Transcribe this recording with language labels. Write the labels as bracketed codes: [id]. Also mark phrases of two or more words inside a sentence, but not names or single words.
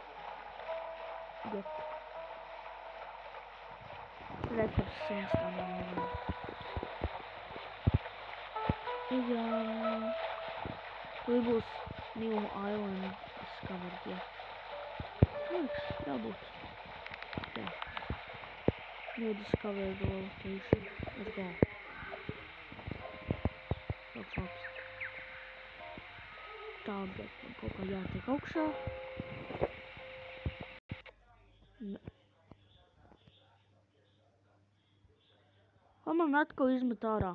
[lv] Rekurs Instagram. Jā. Tur būs [en] New Island Discovered, [lv] jā. Jābūt. Jā. [en] New Discovered location. Let's go. [lv] Labs. Tagad man kaut kā jātiek augšā. Man atkal izmet ārā.